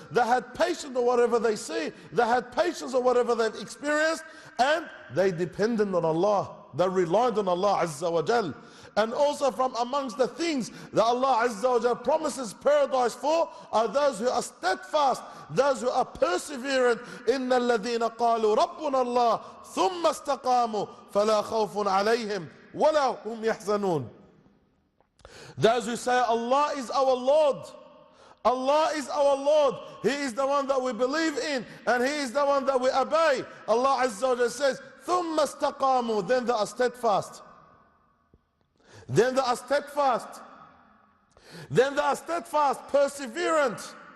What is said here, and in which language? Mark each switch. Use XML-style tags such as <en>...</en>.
<en>They had patience of whatever they see. They had patience of whatever they've experienced. And they depended on Allah. They relied on Allah Azza wa Jal. And also from amongst the things that Allah Azza wa Jal promises paradise for are those who are steadfast, those who are perseverant.</en> <ar>إِنَّ الَّذِينَ قَالُوا رَبُّنَا اللَّهُ ثُمَّ اسْتَقَامُوا فَلَا خَوْفٌ عَلَيْهِمْ وَلَا هُمْ يَحْزَنُونَ.</ar> <en>Those who say Allah is our Lord, Allah is our Lord. He is the one that we believe in, and He is the one that we obey. Allah Azza wa Jalla says,</en> <ar>ثُمَّ اسْتَقَامُوا,</ar> <en>then they are steadfast. Then they are steadfast. Then they are steadfast, perseverant.</en>